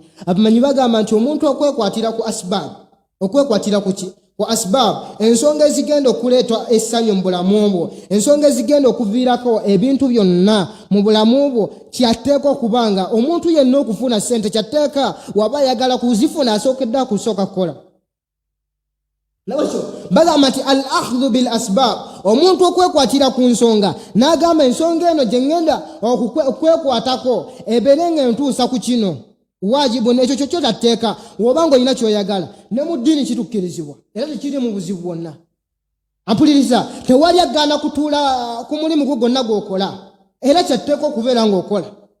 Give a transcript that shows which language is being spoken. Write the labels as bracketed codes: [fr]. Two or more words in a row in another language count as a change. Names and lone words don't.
[lg] Abamanyi bagamba nti omuntu okwekwatira ku asbaab, okwekwatira ku asbaab, ensonga ezigenda okuleeta essanyu mu bulamu bwo, ensonga ezigenda okuviirako ebintu byonna mu bulamu bwo, kyatteeka okubanga omuntu yenna okufuna ssente kyatteeka waba ayagala kuzifuna asookedde akusooka kukola. Lawekyo bagamba nti [ar] الأخذ بالأسباب, [lg] omuntu okwekwatira ku nsonga n'agamba ensonga eno gye ŋŋenda okwekwatako ebeere ng'entuusa ku kino wajibu, n'ekyo kyo kyotatteeka w'obanga olina ky'oyagala. Ne mu ddiini kitukkirizibwa era tekiri mu buzibu bwonna. Ampuliriza, tewali agaana kutuula ku mulimu gwo gwonna gw'okola, era kyatteeka okubeera ng'okola.